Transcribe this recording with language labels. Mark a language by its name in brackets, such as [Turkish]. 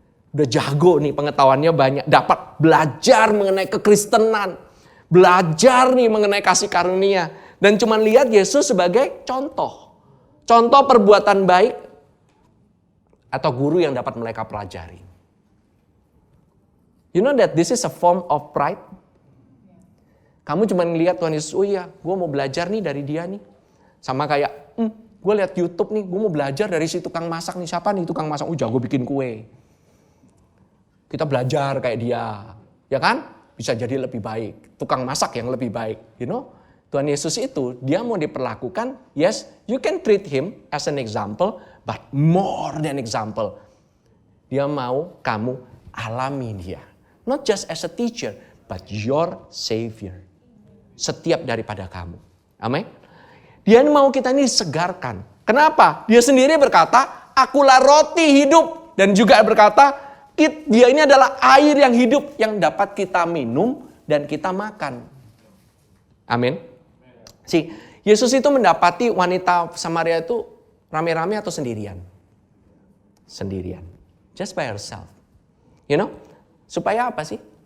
[Indonesian] Udah jago nih pengetahuannya banyak. Dapat belajar mengenai kekristenan. Belajar nih mengenai kasih karunia. Dan cuma lihat Yesus sebagai contoh. Contoh perbuatan baik. Atau guru yang dapat mereka pelajari. [English] You know that this is a form of pride. [Indonesian] Kamu cuma ngelihat Tuhan Yesus, oh iya gue mau belajar nih dari dia nih. Sama kayak, gue lihat YouTube nih, gue mau belajar dari si tukang masak nih. Siapa nih tukang masak? Jago bikin kue. Kita belajar kayak dia, ya kan? Bisa jadi lebih baik. Tukang masak yang lebih baik, Tuhan Yesus itu, dia mau diperlakukan, [English] yes, you can treat him as an example, but more than example. [Indonesian] Dia mau kamu alami dia. [English] Not just as a teacher, but your savior. [Indonesian] Setiap daripada kamu. Amin. Dia mau kita ini disegarkan. Kenapa? Dia sendiri berkata, akulah roti hidup. Dan juga berkata, dia ini adalah air yang hidup yang dapat kita minum dan kita makan. Amin. Yesus itu mendapati wanita Samaria itu rame-rame atau sendirian? Sendirian. [English] Just by herself. [Indonesian] Supaya apa sih?